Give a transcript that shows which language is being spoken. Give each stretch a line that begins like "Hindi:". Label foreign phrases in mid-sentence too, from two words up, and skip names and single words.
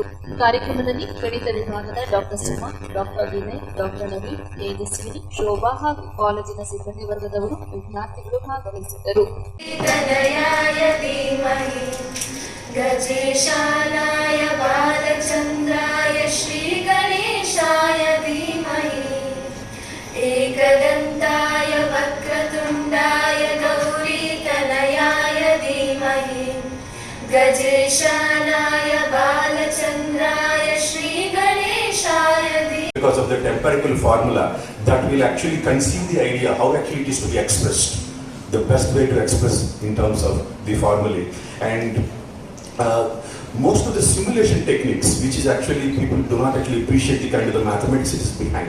Kannada: ಕಾರ್ಯಕ್ರಮದಲ್ಲಿ ಗಣಿತ ವಿಭಾಗದ ಡಾಕ್ಟರ್ ಸುಮಾ, ಡಾಕ್ಟರ್ ವಿನಯ್, ಡಾಕ್ಟರ್ ನವೀನ್, ತೇಜಸ್ವಿನಿ, ಶೋಭಾ ಹಾಗೂ ಕಾಲೇಜಿನ ಸಿಬ್ಬಂದಿ ವರ್ಗದವರು, ವಿದ್ಯಾರ್ಥಿಗಳು ಭಾಗವಹಿಸಿದ್ದರು.
Sanskrit: ಗಜೇಶಾನಾಯ ಬಾಲಚಂದ್ರಾಯ ಶ್ರೀ ಗಣೇಶಾಯ ಧೀಮಹಿ ಏಕದಂತಾಯ ವಕ್ರತುಂಡಾಯ ಗೌರೀತನಯಾಯ ಧೀಮಹಿ ಗಜೇಶಾನಾಯ ಬಾಲಚಂದ್ರಾಯ ಶ್ರೀ ಗಣೇಶಾಯ ಧೀಮಹಿ.
English: because of that empirical formula that will actually conceive the idea how actually it is to be expressed, the best way to express in terms of the formulae. And most of the simulation techniques, which is actually people do not actually appreciate the kind of the mathematics it is behind.